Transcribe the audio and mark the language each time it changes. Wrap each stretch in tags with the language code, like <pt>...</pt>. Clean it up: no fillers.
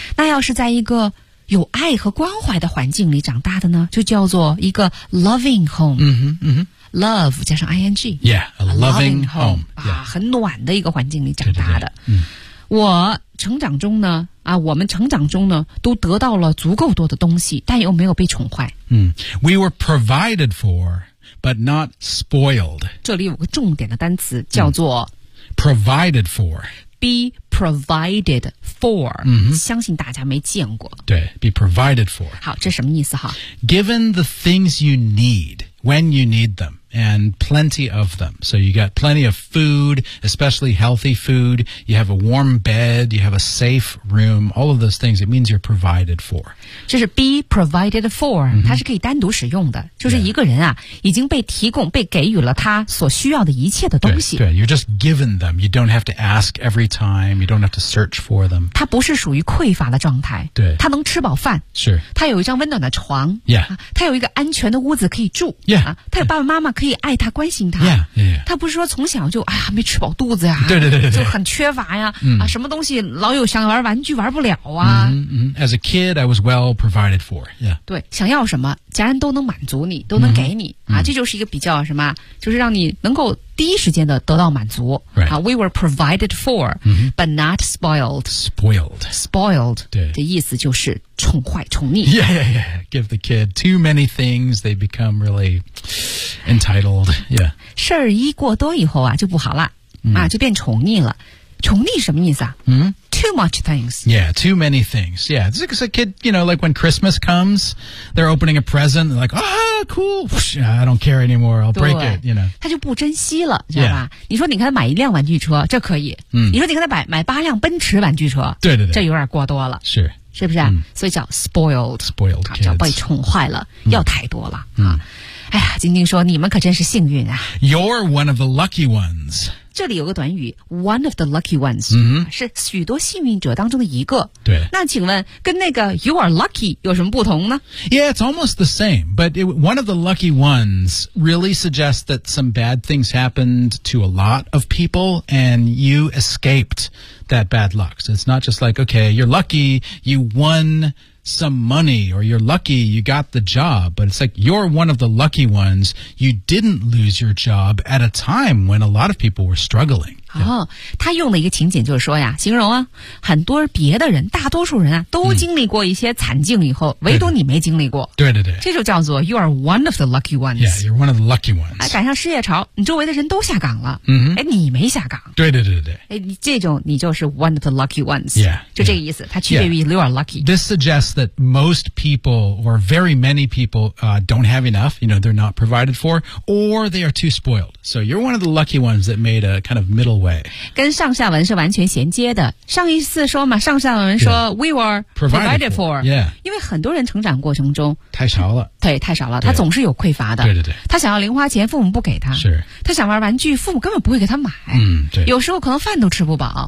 <zh>那要是在一个有爱和关怀的环境里长大的呢，就叫做一个</zh> <en>loving home。嗯哼，嗯哼</en> <zh>，love 加上 ing。</zh> <en>Yeah, a loving home</en> <zh>啊、yeah. ，很暖的一个环境里长大的。对对对嗯，我成长中呢，啊，我们成长中呢，都得到了足够多的东西，但又没有被宠坏。</zh> <en>嗯 ，we were provided for, but not spoiled。</en> <zh>这里有个重点的单词叫做、</zh> <en>provided for。 Be provided for、 mm-hmm.</en> <zh>相信大家没见过</zh> <en>对 be provided for</en> <zh>好这什么意思哈</zh> <en>given the things you need when you need them and plenty of them so you got plenty of food especially healthy food you have a warm bed you have a safe room all of those things it means you're provided for</en> <zh>就是</zh> <en>be provided for、</en> <zh>mm-hmm. 它是可以单独使用的就是一个人啊、yeah. 已经被提供被给予了他所需要的一切的东西</zh> <en>对, 对 you're just given them you don't have to ask every time you don't have to search for them</en> <zh>它不是属于匮乏的状态对它能吃饱饭是它有一张温暖的床</zh> <en>yeah、</en> <zh>啊、它有一个安全的屋子可以住</zh> <en>yeah、</en> <zh>啊、它有爸爸妈妈可以爱他关心他</zh> <en>yeah, yeah, yeah.</en> <zh>他不是说从小就哎呀没吃饱肚子呀对对对对就很缺乏呀、啊、什么东西老有想玩玩具玩不了啊、</zh> <en>mm-hmm, mm-hmm. As a kid I was well provided for、yeah.</en> <zh>对想要什么家人都能满足你都能给你、 mm-hmm. 啊，这就是一个比较什么就是让你能够第一时间的得到满足、</zh> <en>right. 啊、We were provided for、 mm-hmm. But not spoiled Spoiled Spoiled</en> <zh>对的意思就是宠坏宠溺</zh> <en>Yeah yeah yeah Give the kid too many things They become really entitled Yeah</en> <zh>事儿一过多以后啊就不好了、 mm-hmm. 啊，就变宠溺了宠溺什么意思啊、 mm-hmm.</zh> <en>Too much things Yeah too many things Yeah It's like a kid You know like when Christmas comes They're opening a present Like ohCool. I don't care anymore. I'll break it. You know,</en> <zh>他就不珍惜了，知道吧？</zh> <en>Yeah.</en> <zh>你说你给他买一辆玩具车，这可以。嗯、你说你给他买八辆奔驰玩具车，对对对，这有点过多了。是，是不是、啊嗯？所以叫 spoiled,</zh> <en>spoiled kids,</en> <zh>叫被宠坏了，要太多了、嗯、啊！哎呀，晶晶说你们可真是幸运啊</zh> <en>！You're one of the lucky ones.</en> <zh>这里有个短语 ，</zh> <en>one of the lucky ones，、 mm-hmm.</en> <zh>是许多幸运者当中的一个。对，那请问跟那个</zh> <en>you are lucky</en> <zh>有什么不同呢</zh> <en>？Yeah, it's almost the same, but one of the lucky ones really suggests that some bad things happened to a lot of people and you escaped that bad luck. So it's not just like, okay, you're lucky, you won some money or you're lucky you got the job, but it's like you're one of the lucky ones. You didn't lose your job at a time when a lot of people were struggling. Yeah.</en> <zh>哦，他用的一个情景就是说呀，形容啊，很多别的人，大多数人啊，都经历过一些惨境以后，唯独你没经历过。对对对，这就叫做</zh> <en>you are one of the lucky ones. Yeah, you're one of the lucky ones.</en> <zh>赶上失业潮，你周围的人都下岗了，嗯，哎，你没下岗。对对对对，哎，这种你就是</zh> <en>one of the lucky ones. Yeah,</en> <zh>就这个意思，它区别于</zh> <en>you are lucky. This suggests that most people or very many people, don't have enough. You know, they're not provided for, or they are too spoiled. So you're one of the lucky ones that made a kind of middle.</en> <zh>跟上下文是完全衔接的。上一次说嘛，上下文说、</zh> <en>yeah. we were provided for、 yeah.</en> <zh>因为很多人成长过程中太少了，对，太少了，他总是有匮乏的，对对对，他想要零花钱父母不给他，是，他想玩玩具父母根本不会给他买，嗯，对，有时候可能饭都吃不饱，</zh>